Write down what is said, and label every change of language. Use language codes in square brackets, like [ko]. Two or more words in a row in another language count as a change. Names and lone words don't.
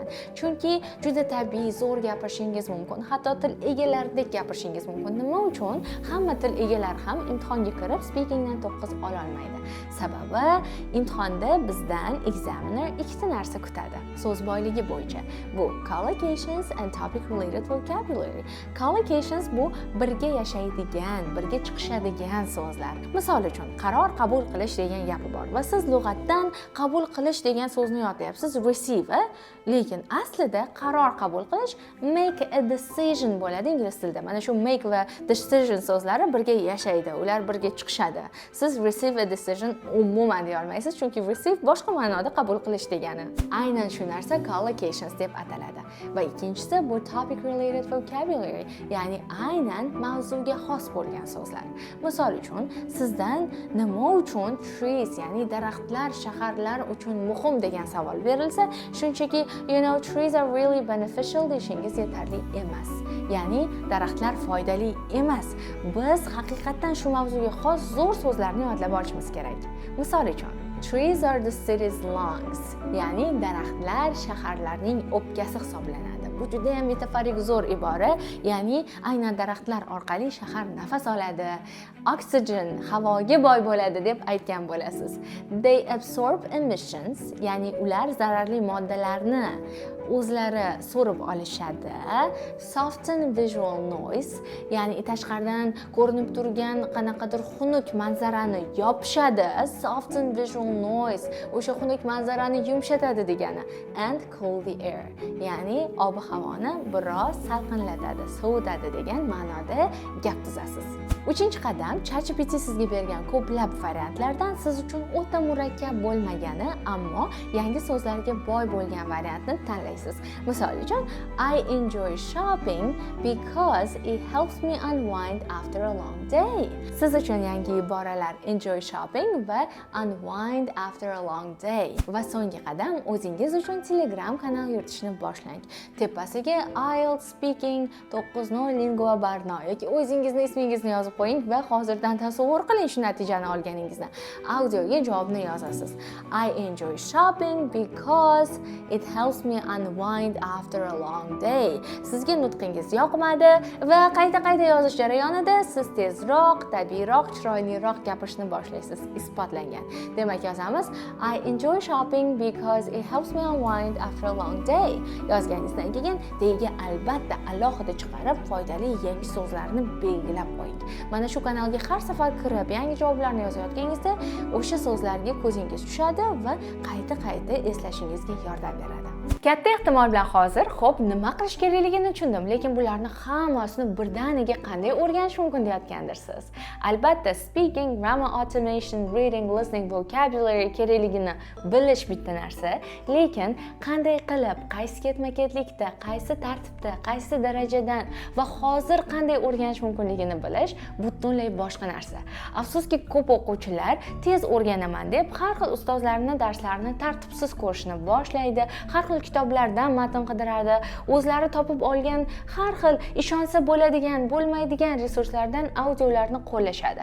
[uz] Chunki juda tabiiy, zo'r gapirishingiz mumkin. Hatto til egalaridek gapirishingiz mumkin. Nima uchun? Hamma til egalari ham imtihonga kirib speakingdan 9 ola olmaydi. Sababi imtihonda bizdan examiner 2 narsa kutadi. So'z boyligi bo'yicha. [en] Bu collocations and topic related vocabulary. [uz] Collocations bu birga yashaydigan, birga chiqishadigan so'zlar. Misol uchun, qaror qabul qilish degan gapi bor va siz lug'atdan qabul qilish degan so'zni yodlayapsiz, receive, lekin aslida qaror qabul qilish [en] make a decision [uz] bo'ladi ingliz tilida. Mana shu make va decision so'zlari birga yashaydi, ular birga chiqishadi. Siz [en] receive a decision [uz] umuman deya olmaysiz, chunki receive boshqa ma'noda qabul qilish degani. Aynan shu narsa collocations deb ataladi. Va ikkinchisi bu [en] topic related vocabulary, [uz] ya'ni aynan mavzuga xos bo'lgan so'zlar. Misol uchun, sizdan nima uchun trees, ya'ni daraxtlar shaharlar uchun muhim degan savol berilsa, shunchaki [en] trees are really beneficial [uz] deshingiz yetarli emas. Ya'ni daraxtlar foydali emas. Biz haqiqatan shu mavzuga xos zo'r so'zlarni yodlab olishimiz kerak. Misol uchun, [en] trees are the city's lungs, [uz] ya'ni daraxtlar shaharlarning o'pkasi hisoblanadi. Bu juda ham metaforik zo'r ibora, ya'ni aynan daraxtlar orqali shahar nafas oladi, oksigen, havoga boy bo'ladi deb aytgan bo'lasiz. [en] They absorb emissions, [uz] ya'ni ular zararli moddalarni o'zlari so'rib olishadi. [en] Soften visual noise, [uz] ya'ni tashqaridan ko'rinib turgan qanaqadir xunuk manzarani yopishadi. [en] Soften visual noise, [uz] o'sha xunuk manzarani yumshatadi degani. [en] And cool the air, [uz] ya'ni ob-havoni biroz salqinlatadi, sovutadi degan ma'noda gap tuzasiz. 3-qadam, ChatGPT sizga bergan ko'plab variantlardan siz uchun o'ta murakkab bo'lmagani, ammo yangi so'zlarga boy bo'lgan variantni tanlaysiz. Misol uchun, [en] I enjoy shopping because it helps me unwind after a long day. [uz] Siz uchun yangi iboralar [en] enjoy shopping [uz] va [en] unwind after a long day. [uz] Va so'nggi qadam, o'zingiz uchun Telegram kanal yuritishni boshlang. Tepasiga IELTS Speaking 9.0 Lingua Barno yoki o'zingizni ismingizni yozib qo'ying va hozirdan tasavvur qiling shu natijani olganingizni. Audioga javobni yozasiz. [en] I enjoy shopping because it helps me unwind after a long day. [uz] Sizga nutqingiz yoqmadi va qayta-qayta yozish jarayonida siz tezroq, tabiiyroq, chiroyliroq gapirishni boshlaysiz. Isbotlangan. Demak, yozamiz [en] I enjoy shopping because it helps me unwind after a long day. [uz] Yozganingizdan keyin deyga albatta alohida chiqarib foydali yangi so'zlarni belgilab qo'ying. Mana shu kanalga har safar kirib yangi javoblarni yozayotganingizda o'sha so'zlarga ko'zingiz tushadi va qayta-qayta eslashingizga yordam beradi. Katta ehtimol bilan hozir xo'p nima qilish kerakligini tushundim, lekin bularni hammasini birdaniga qanday o'rganish mumkin deyotgandirsiz. Albatta, [en] speaking, grammar automation, reading, listening, vocabulary [uz] kerakligini bilish bitta narsa, lekin qanday qilib, qaysi ketma-ketlikda, qaysi tartibda, qaysi darajadan va hozir qanday o'rganish mumkinligini bilish butunlay boshqa narsa. Afsuski, ko'p o'quvchilar tez o'rganaman deb har xil ustozlarning darslarini tartibsiz ko'rishni boshlaydi, har xil kitoblardan matn qidiradi, o'zlari topib olgan har xil ishonsa bo'ladigan, bo'lmaydigan resurslardan audiolarni qo'llashadi.